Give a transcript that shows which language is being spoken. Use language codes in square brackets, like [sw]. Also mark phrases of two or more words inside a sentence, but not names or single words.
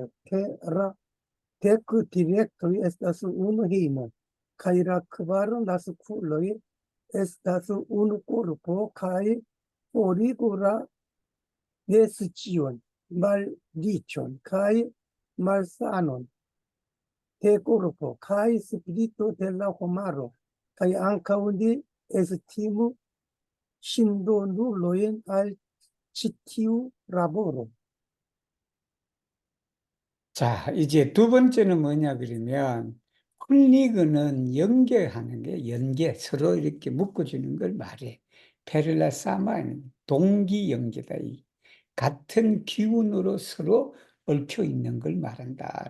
[eo] ke la dek direktoj estas unu hejmo, kaj la kvar naskuloj estas unu korpo, kaj forigu la nescion, malriĉon kaj malsanon de korpo kaj spirito de la homaro, kaj ankaŭ li estimu ŝindonulojn al ĉi tiu laboro. [ko] 자, 이제 두 번째는 뭐냐 그러면 훌리그는 연계하는 게 연계 서로 이렇게 묶어주는 걸 말해. [eo] per la sama [ko] 동기연계다. 같은 기운으로 서로 얽혀 있는 걸 말한다.